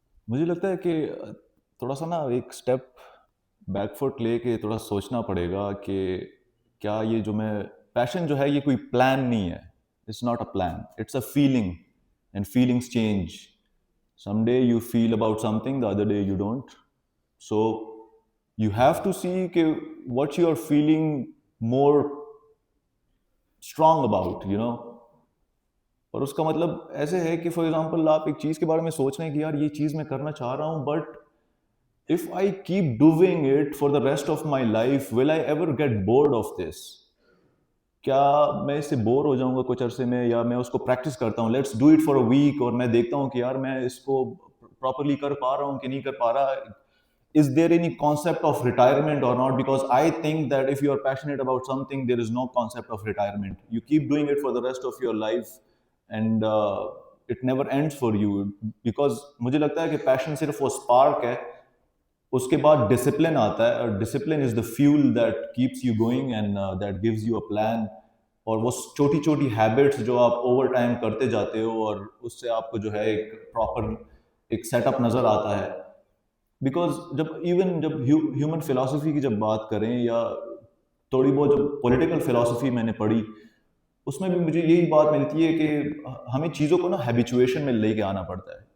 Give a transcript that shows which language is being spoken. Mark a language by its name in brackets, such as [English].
[Hindi] मुझे लगता है कि थोड़ा सा ना एक स्टेप बैकफुट लेके थोड़ा सोचना पड़ेगा कि क्या ये जो मैं पैशन जो है ये कोई प्लान नहीं है, [English] It's not a plan, it's a feeling and feelings change. Some day you feel about something, the other day you don't. So you have to see [Hindi] कि [English] what you are feeling more strong about, you know। [Hindi] और उसका मतलब ऐसे है कि for example आप एक चीज़ के बारे में सोच रहे हैं कि यार ये चीज़ मैं करना चाह रहा हूँ, [English] But if I keep doing it for the rest of my life, will I ever get bored of this? [Hindi] क्या मैं इससे बोर हो जाऊंगा कुछ अरसे में, या मैं उसको प्रैक्टिस करता हूँ, [English] let's do it for a week, [Hindi] और मैं देखता हूँ कि यार मैं इसको प्रॉपरली कर पा रहा हूँ कि नहीं कर पा रहा। [English] Is there any concept of retirement or not? Because I think that if you are passionate about something, there is no concept of retirement. You keep doing it for the rest of your life, and it never ends for you. Because [Hindi] मुझे लगता है कि passion सिर्फ वो spark है, उसके बाद discipline आता है, [English] और discipline is the fuel that keeps you going and that gives you a plan. [Hindi] और वो छोटी छोटी हैबिट्स जो आप ओवर टाइम करते जाते हो, और उससे आपको जो है एक प्रॉपर एक सेटअप नज़र आता है। बिकॉज जब ह्यूमन फिलॉसफी की जब बात करें, या थोड़ी बहुत जब पॉलिटिकल फिलॉसफी मैंने पढ़ी, उसमें भी मुझे यही बात मिलती है कि हमें चीज़ों को ना हैबिचुएशन में लेके आना पड़ता है।